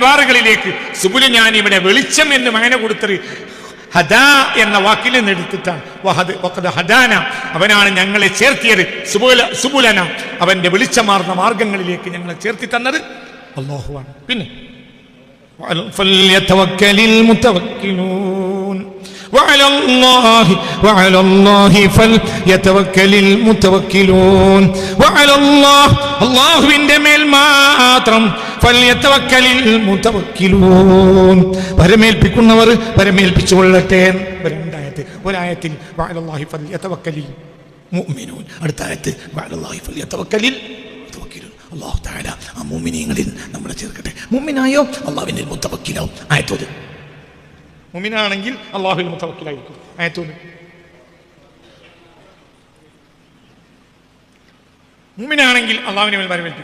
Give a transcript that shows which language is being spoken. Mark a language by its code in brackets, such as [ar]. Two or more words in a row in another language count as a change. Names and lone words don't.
[ml] സുബുല, ഞാൻ ഇവിടെ വെളിച്ചം എന്ന് മഅന കൊടുത്തത് ഹദാ എന്ന വാക്കിൽ നിന്ന് എടുത്തിട്ടാണ്. [ar] وقد هدانا, [ml] അവനാണ് ഞങ്ങളെ ചേർത്തിയത്. സുബുലന, അവന്റെ വെളിച്ചമാർന്ന മാർഗങ്ങളിലേക്ക് ഞങ്ങളെ ചേർത്തി തന്നത് അല്ലാഹുവാണ്. [ar] പിന്നെ فليتوكل المتوكلون وعلى الله فليتوكل المتوكلون وعلى الله [ml] അല്ലാഹുവിന്റെ മേൽ മാത്രം [ar] فليتوكل المتوكلون [ml] പരമേൽപ്പിക്കുന്നവർ പരമേൽപ്പിച്ചുകൊള്ളട്ടെ. [ar] ഒരായത്തിൽ وعلى الله فليتوكل المؤمنون, [ml] അടുത്ത ആയത്ത് [ar] وعلى الله فليتوكل المتوكلون. الله تعالى [ml] ആ മുഅ്മിനീങ്ങളിൽ നമ്മളെ ചേർക്കട്ടെ. മുഅ്മിനായോ അല്ലാഹുവിൽ മുതവക്കിലാവും. ആയത്തോത് മുഅ്മിനാണെങ്കിൽ അല്ലാഹുവിൽ മുതവക്കിലായിരിക്കും. ആയത്തോത് മുഅ്മിനാണെങ്കിൽ അല്ലാഹുവിന്റെ മേൽ പരമേൽപ്പിക്കും.